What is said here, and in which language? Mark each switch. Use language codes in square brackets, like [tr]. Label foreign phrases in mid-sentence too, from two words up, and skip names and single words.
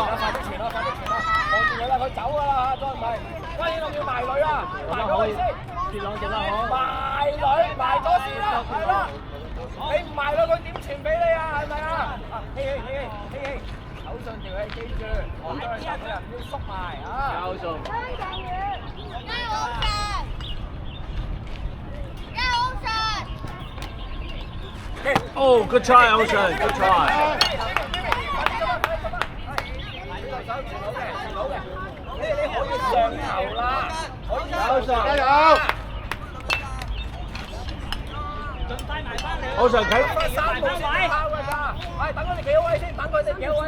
[yue] 快啲傳啦，快啲傳啦，望住佢啦，佢走㗎啦嚇，再唔係，關鍵仲要埋女啊，埋咗佢先。接兩隻啦，好。埋女，埋咗先啦，係啦。你唔埋女，佢點傳俾你啊？係咪啊？希，手上調起，記住，我哋三個人要縮埋啊！交送。 [en] Oh, good try, Ocean. Good try. [yue] 你可以上球啦，可以加油！ Ocean 企 3步先拋㗎咋，係等佢哋企好位先，等佢哋企好位。